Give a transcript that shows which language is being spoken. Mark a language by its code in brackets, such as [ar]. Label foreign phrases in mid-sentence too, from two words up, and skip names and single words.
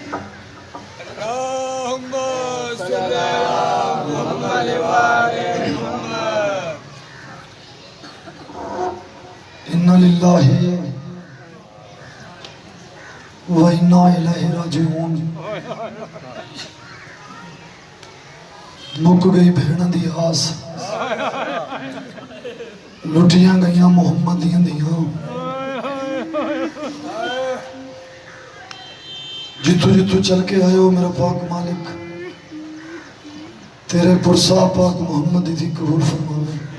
[ar] اللهم صل على محمد وعلى محمد. إنا لله وإنا إليه راجعون. [pa] مک گئی بھیڑاں دی آس لٹیاں گئیاں محمد دیاں جتو جتو چل کے آئے ہو میرا پاک مالک تیرے پرسا پاک محمد دی قبول فرماوے.